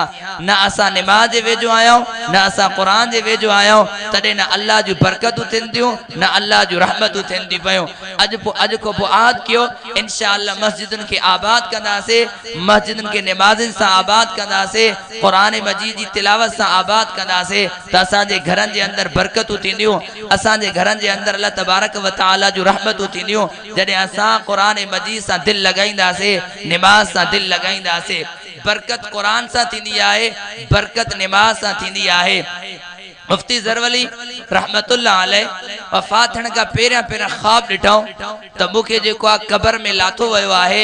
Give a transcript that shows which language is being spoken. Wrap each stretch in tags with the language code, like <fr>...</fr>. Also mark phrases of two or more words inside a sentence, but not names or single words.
<sd>न असां नमाज जे वेझो आहियूं, न असां क़ुरान जे वेझो आहियूं, तॾहिं न अल्लाह जूं बरकतूं थियनि थियूं, न अल्लाह जूं रहमतूं थियनि थियूं पियूं। अॼु को पोइ आद कयो</sd> <ar>إن شاء الله</ar> <sd>मस्जिदुनि खे आबाद कंदासीं, मस्जिदुनि खे नमाज़ुनि सां आबाद कंदासीं, क़ुरान मजीद जी तिलावत सां आबाद कंदासीं, त असांजे घरनि जे अंदरि बरकतूं थींदियूं, असांजे घरनि जे अंदरि अल्लाह</sd> <ar>تبارك وتعالى</ar> <sd>जूं रहमतूं थींदियूं। जॾहिं असां क़ुरान मजीद सां दिलि लॻाईंदासीं, नमाज सां दिलि लॻाईंदासीं, बरकत क़ुरान सां थींदी आहे, बरकत नमाज सां थींदी आहे। मुफ्ती ज़रवली</sd> <ar>رحمة الله عليه</ar> <sd>वफ़ात थियण खां पहिरियां ख़्वाब ॾिठऊं त मूंखे जेको आहे क़बर में लाथो वियो आहे।</sd>